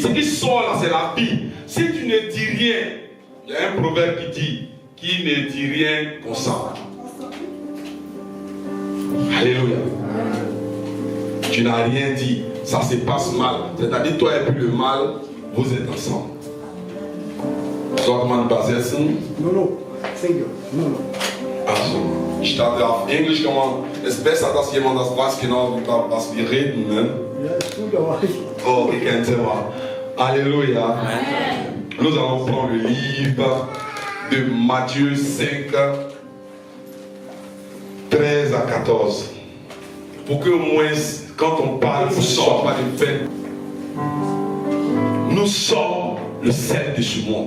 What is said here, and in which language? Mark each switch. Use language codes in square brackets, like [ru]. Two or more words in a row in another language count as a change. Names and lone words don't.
[fr] Ce qui sort là, c'est la vie. Si tu ne dis rien, il y a un proverbe qui dit, qui ne dit rien consent. Alléluia. Tu n'as rien dit, ça se passe mal. C'est-à-dire, toi et puis le mal, vous êtes ensemble. [de] Sollte man übersetzen? [en] No. Single. No. [de] Also, ich dachte, auf Englisch kann man, es ist besser, dass jemand das weiß genau, was wir reden. Ne? Ja, ist gut, aber ich. Oh, ok, kein Thema. [fr] Alléluia. Amen. Nous allons prendre le livre de Matthieu 5, 13 à 14. Pour que au moins, quand on parle, ne soit pas de fait. Nous sommes le sel de ce monde.